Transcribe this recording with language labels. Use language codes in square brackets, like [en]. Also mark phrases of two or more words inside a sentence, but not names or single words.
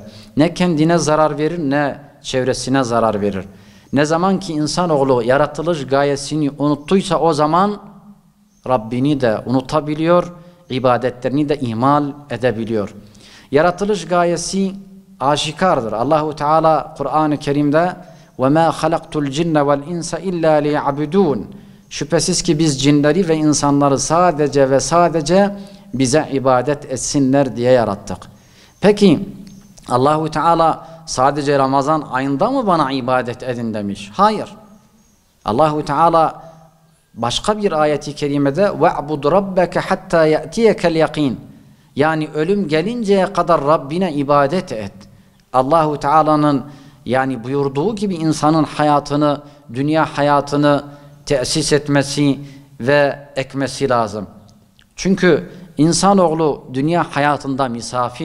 [tr] Ne kendine zarar verir, ne çevresine zarar verir. Ne zaman ki insanoğlu yaratılış gayesini unuttuysa o zaman Rabbini de unutabiliyor, ibadetlerini de ihmal edebiliyor. Yaratılış gayesi aşikardır. Allahu Teala Kur'an-ı Kerim'de [ar] وَمَا خَلَقْتُ الْجِنَّ وَالْاِنْسَ اِلَّا لِيَعْبُدُونَ. [tr] Şüphesiz ki biz cinleri ve insanları sadece ve sadece bize ibadet etsinler diye yarattık. Peki Allahu Teala sadece Ramazan ayında mı bana ibadet edin demiş? Hayır. Allahu Teala başka bir ayeti kerimede [ar] وَعْبُدْ رَبَّكَ حَتَّى يَأْتِيَكَ الْيَقِينَ. [tr] Yani ölüm gelinceye kadar Rabbine ibadet et. Allahu Teala'nın buyurduğu gibi insanın hayatını, dünya hayatını tesis etmesi, ve ekmesi lazım. Çünkü insanoğlu dünya hayatında misafir.